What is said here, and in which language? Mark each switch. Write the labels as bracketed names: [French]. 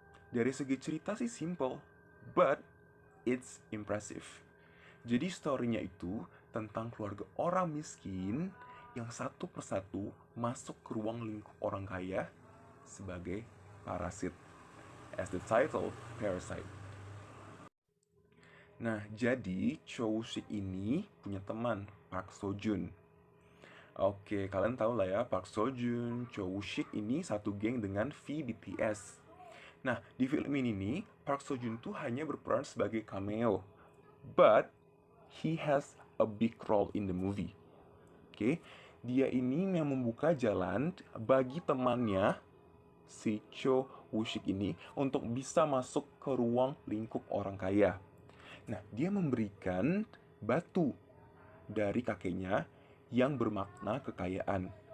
[Indonesian] Dari segi cerita sih simple, [English] but it's impressive. [Indonesian] Jadi story-nya itu tentang keluarga orang miskin yang satu persatu masuk ke ruang lingkup orang kaya sebagai parasit. [English] As the title, [Indonesian] Parasite. Nah, jadi Cho Woo-sik ini punya teman, Park Seo Joon. Oke, kalian tahu lah ya, Park Seo Joon, Cho Woo-sik ini satu geng dengan V BTS. Nah, di film ini nih, Park Seo Joon tuh hanya berperan sebagai cameo. [English] But, he has a big role in the movie. [Indonesian] Oke, dia ini yang membuka jalan bagi temannya, si Cho Woo-sik ini, untuk bisa masuk ke ruang lingkup orang kaya. Nah, dia memberikan batu dari kakeknya yang bermakna kekayaan.